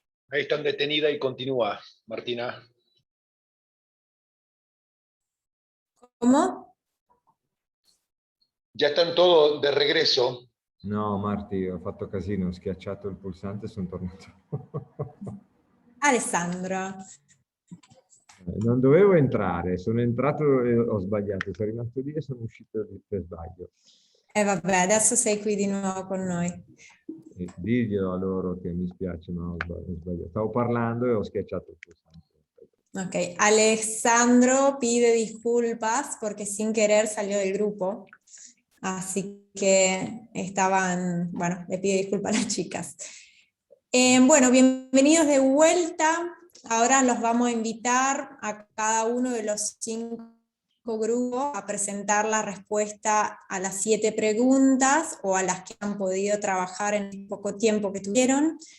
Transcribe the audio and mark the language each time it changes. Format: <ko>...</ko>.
<es>Ahí están detenida y continúa, Martina. ¿Cómo? Ya están todos de regreso.</es> <it>No, Marti, ho fatto casino, ho schiacciato il pulsante e sono tornato. Alessandro. Non dovevo entrare, sono entrato e ho sbagliato, sono rimasto lì e sono uscito per sbaglio. Vabbè, adesso sei qui di nuovo con noi. Diglielo a loro che mi spiace, ma ho sbagliato. Stavo parlando e ho schiacciato il pulsante.</it> <es>Ok, Alessandro pide disculpas porque sin querer salió del grupo. Así que bueno, le pido disculpas a las chicas. Bueno, bienvenidos de vuelta. Ahora los vamos a invitar a cada uno de los 5 grupos a presentar la respuesta a las 7 preguntas o a las que han podido trabajar en el poco tiempo que tuvieron.</es>